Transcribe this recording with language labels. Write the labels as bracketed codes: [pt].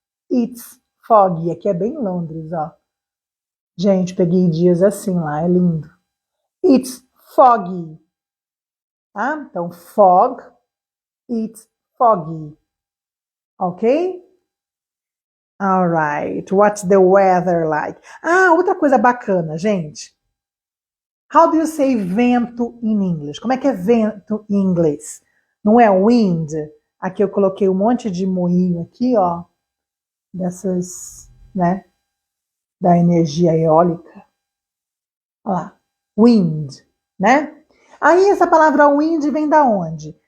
[en] It's foggy. [pt] Aqui é bem Londres, ó. Gente, peguei dias assim lá, é lindo. [en] It's foggy. [pt] Tá? Então, [en] fog, it's foggy. Ok? Alright. What's the weather like? [pt] Ah, outra coisa bacana, gente. [en] How do you say [pt] vento [en] in English? [pt] Como é que é vento em inglês? Não é wind? Aqui eu coloquei um monte de moinho aqui, ó. Dessas, né? Da energia eólica. Olha lá. Wind, né? Aí essa palavra wind vem da onde?